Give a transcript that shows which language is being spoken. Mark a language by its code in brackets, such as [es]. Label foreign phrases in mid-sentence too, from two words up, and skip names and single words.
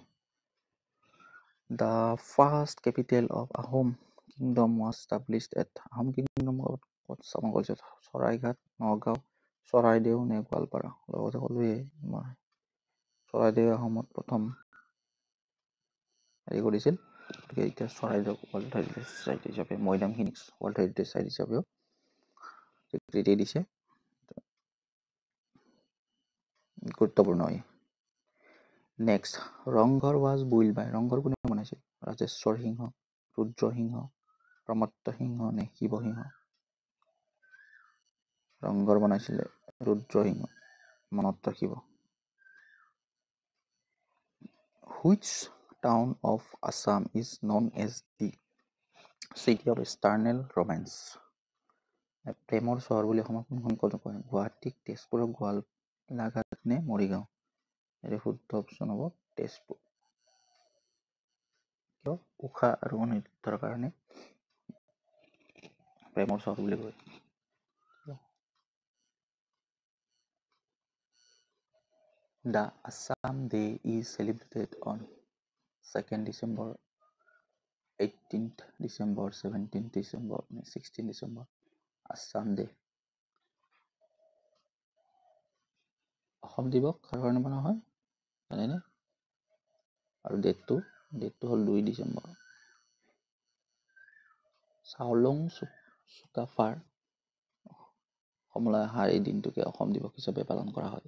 [en] The first capital of Ahom Kingdom was established at [as] আহোম কিংডম ক'ত স্থাপন কৰিছে? চৰাইঘাট, নগাঁও, চৰাইদেউ নে গোৱালপাৰা? লগতে ক'লোৱে মই চৰাইদেউ আহোমত প্ৰথম হেৰি কৰিছিল। গতিকে এতিয়া চৰাইদেউ [en] World Heritage Site [as] হিচাপে মৈদামখিনিক [en] World Heritage Site [as] হিচাপেও স্বীকৃতি দিছে। গুৰুত্বপূৰ্ণ। নেক্সট, ৰংঘৰ [en] was built by, [as] ৰংঘৰ কোনে বনাইছিল? ৰাজেশ্বৰ সিংহ, ৰুদ্ৰসিংহ, প্ৰমত্ত সিংহ নে শিৱসিংহ? ৰংঘৰ বনাইছিলে ৰুদ্ৰসিংহ, মনত ৰাখিব। [en] Which town of Assam is known as the city of eternal romance? [as] প্ৰেমৰ চহৰ বুলি অসমক কোনখন কয়? গুৱাহাটীক, তেজপুৰক, গোৱালঘাট নে মৰিগাঁও? এইটো শুদ্ধ অপশ্যন হ'ব তেজপুৰ। কিয়? উষা আৰু অনিৰুদ্ধৰ কাৰণে প্ৰেমৰ চহৰ বুলি কয়। [en] The Assam Day is celebrated on 2nd December, 18th December, 17th December, 16th December. Assam Day. [as] অসম দিৱস কাৰ কাৰণে মনা হয় জানেনে? আৰু ডেটটো হ'ল 2 ডিচেম্বৰ। চাওলুং চুকাফাৰ অসমলৈ অহাৰ এই দিনটোকে অসম দিৱস হিচাপে পালন কৰা হয়।